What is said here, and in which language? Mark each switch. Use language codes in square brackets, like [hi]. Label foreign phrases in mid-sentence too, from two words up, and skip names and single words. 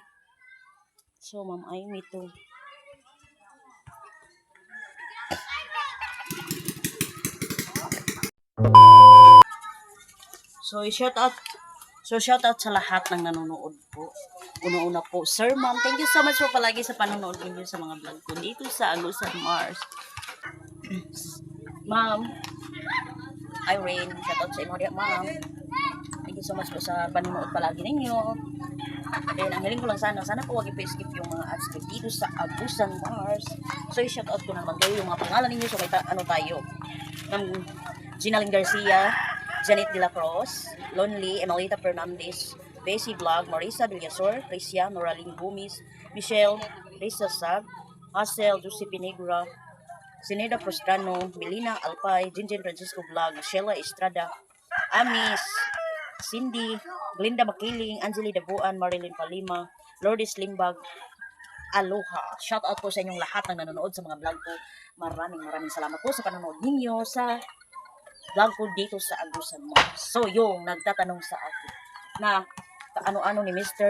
[tl] So, Ma'am Amy to. So, [en] shout out [tl] sa lahat ng nanonood po. Una-una po, Sir Ma'am, [en] thank you so much [tl] po palagi sa panonood niyo sa mga vlog ko dito sa Agusan Mars. Ma'am, Irene, [en] shout out [tl] sa inyo diya, Ma'am. [en] Thank you so much [tl] po sa panonood palagi ninyo. Then, ang hiling ko lang sana po wag i-skip yung mga ads ko dito sa Agusan Mars. So, i- [en] shout out [tl] ko naman kayo yung mga pangalan ninyo. So, may ano tayo. Ginaling Garcia, Janet De La Cruz, Lonely, Emelita Fernandez, Bessie Vlog, Marisa Villasor, Tricia, Noraline Gumis, Michelle, Risa Sab, Hazel, Josephine Negra, Sineda Prostrano, Melina Alpay, Jinjin Francisco Vlog, Sheila Estrada, Amis, Cindy, Glinda Makiling, Angeli Dabuan, Marilyn Palima, Lourdes Limbag, Aloha. [en] Shout out [tl] po sa inyong lahat ng nanonood sa mga vlog ko. Maraming salamat po sa panonood ninyo sa vlog ko dito sa Agusan Mars. So, yung nagtatanong sa akin na ano ni Mr.